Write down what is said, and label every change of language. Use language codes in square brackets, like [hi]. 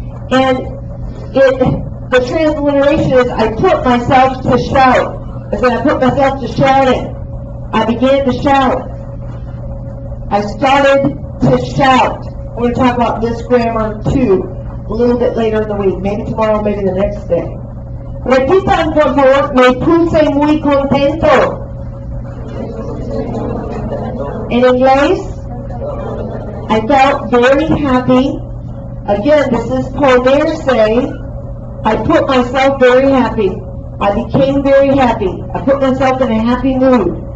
[en] And the transliteration is, I put myself to shout. I said, I put myself to shouting. I began to shout. I started to shout. We're going to talk about this grammar too a little bit later in the week. Maybe tomorrow, maybe the next day. [es] Repitan, por favor, me puse muy contento. [en] In English, I felt very happy. Again, this is ponerse. I put myself very happy. I became very happy. I put myself in a happy mood.